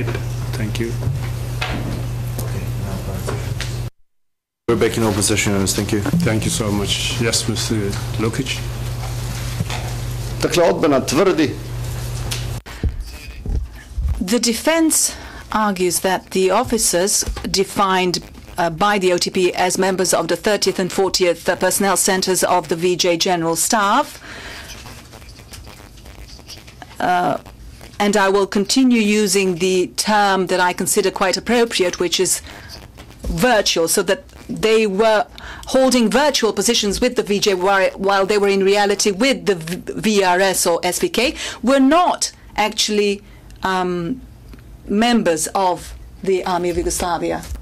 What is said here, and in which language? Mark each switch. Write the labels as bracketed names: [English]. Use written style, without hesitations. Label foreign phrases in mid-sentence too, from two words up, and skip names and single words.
[English] Thank you. We're back in open session, thank you. Thank you so much. Yes, Mr. Lukic. [Serbian] Dakle, odbrana tvrdi. [English] The defense argues that the officers defined by the OTP as members of the 30th and 40th personnel centers of the VJ General Staff, and I will continue using the term that I consider quite appropriate, which is virtual, so that they were holding virtual positions with the VJ while they were in reality with the VRS or SVK, were not actually members of the Army of Yugoslavia.